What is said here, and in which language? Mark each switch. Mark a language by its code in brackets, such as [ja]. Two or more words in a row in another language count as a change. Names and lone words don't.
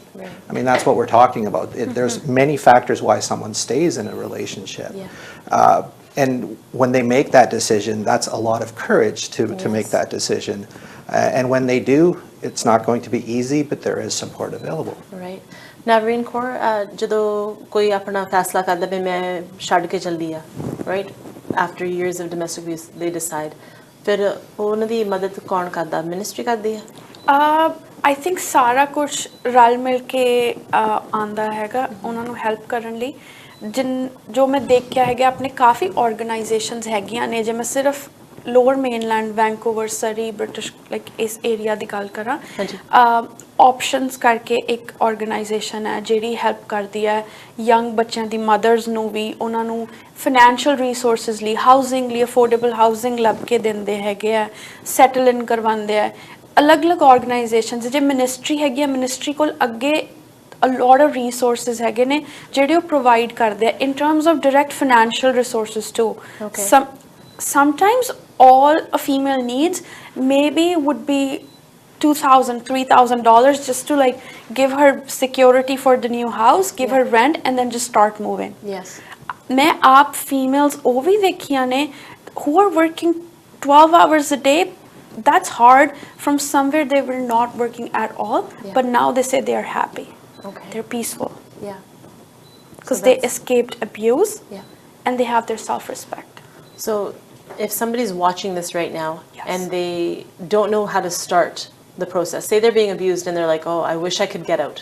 [en] I mean, that's what we're talking about. There's many factors why someone stays in a relationship. And when they make that decision, that's a lot of courage to make that decision. And when they do, it's not going to be easy, but there is support available. Right. Navin Core, [pa] ਜਦੋਂ ਕੋਈ ਆਪਣਾ ਫੈਸਲਾ ਕਰਦਾ ਵੀ ਮੈਂ ਛੱਡ ਕੇ ਚੱਲਦੀ ਆ, [en] right? After years of domestic abuse, they decide. [pa] ਫਿਰ ਉਹਨਾਂ ਦੀ ਮਦਦ ਕੌਣ ਕਰਦਾ? Ministry ਕਰਦੀ ਆ? [en] I think [pa] ਸਾਰਾ ਕੁਝ ਰਲ ਮਿਲ ਕੇ ਆਂਦਾ ਹੈਗਾ ਉਹਨਾਂ ਨੂੰ ਹੈਲਪ ਕਰਨ ਲਈ ਜੋ ਮੈਂ ਦੇਖਿਆ ਹੈਗਾ ਆਪਣੇ ਕਾਫੀ ਆਰਗੇਨਾਈਜੇਸ਼ਨਸ ਹੈਗੀਆਂ ਨੇ ਜੇ ਮੈਂ ਸਿਰਫ ਲੋਅਰ ਮੇਨਲੈਂਡ ਵੈਂਕੂਵਰ ਸਰੀ ਬ੍ਰਿਟਿਸ਼ ਲਾਈਕ ਇਸ ਏਰੀਆ ਦੀ ਗੱਲ ਕਰਾਂ ਆਪਸ਼ਨਸ ਕਰਕੇ ਇੱਕ ਆਰਗੇਨਾਈਜੇਸ਼ਨ ਹੈ ਜਿਹੜੀ ਹੈਲਪ ਕਰਦੀ ਹੈ ਯੰਗ ਬੱਚਿਆਂ ਦੀ ਮਦਰਸ ਨੂੰ ਵੀ ਉਹਨਾਂ ਨੂੰ [en] financial resources [pa] ਲਈ ਹਾਊਸਿੰਗ ਲਈ [en] affordable housing [pa] ਲੱਭ ਕੇ ਦਿੰਦੇ ਹੈਗੇ ਆ [en] settle in [pa] ਕਰਵਾਉਂਦੇ ਆ ਅਲੱਗ-ਅਲੱਗ ਆਰਗੇਨਾਈਜੇਸ਼ਨਸ ਜੇ ਮਿਨਿਸਟਰੀ ਹੈਗੀ ਆ ਮਿਨਿਸਟਰੀ ਕੋਲ ਅੱਗੇ [en] a lot of resources [pa] ਹੈਗੇ ਨੇ ਜਿਹੜੇ ਉਹ provide ਕਰਦੇ ਆ [en] in terms of direct financial resources too. Okay. Sometimes all a female needs maybe would be $2,000, $3,000 just to like give her security for the new house, give her rent and then just start moving. Yes. [pa] ਮੈਂ ਆਪ females ਉਹ ਵੀ ਦੇਖੀਆਂ ਨੇ [en] who are working 12 hours a day. That's hard. From somewhere they were not working at all, but now they say they are happy. Okay. They're peaceful. Yeah. Because they escaped abuse. Yeah. And they have their self-respect. So if somebody's watching this right now and they don't know how to start the process, say they're being abused and they're like, oh, I wish I could get out.